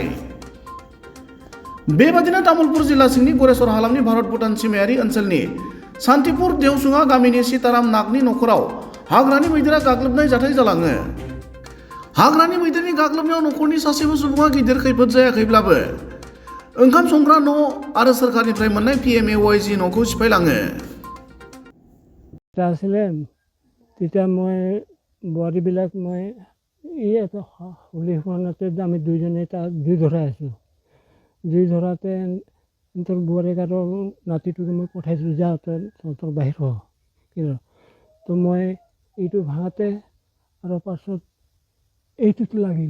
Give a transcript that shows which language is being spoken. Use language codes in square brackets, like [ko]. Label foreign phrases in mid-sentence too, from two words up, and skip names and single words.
[brx] बेबादिनो तामुलपुर जिल्ला सिंनि गरेस्वर हालामनि भारत भुटान सिमायारि ओनसोलनि सान्तिपुर देवसुङा गामिनि सीताराम नागनि न'खराव हाग्रानि मैदेरा गाग्लोबनाय जाथाय जालाङो। हाग्रानि मैदेरनि गाग्लोबनायाव न'खरनि सासेबो सुबुङा गिदिर खैफोद जायाखैब्लाबो ओंखाम संग्रा न' आरो सोरखारनिफ्राय मोननाय PMAYG न'खौ सिफायलाङो। [as] আছিলে তেতিয়া মই বোৱাৰীবিলাক মই এটা হোলীখনতে আমি দুইজনে তাত জুই ধৰাই আছোঁ। জুই ধৰাতে তোৰ বোৱাৰীক আৰু নাতিটোক মই পঠাইছোঁ, যা তহঁতৰ বাহিৰ হ কিন্তু তো মই এইটো ভাঙাতে আৰু পাছত এইটোত লাগিল।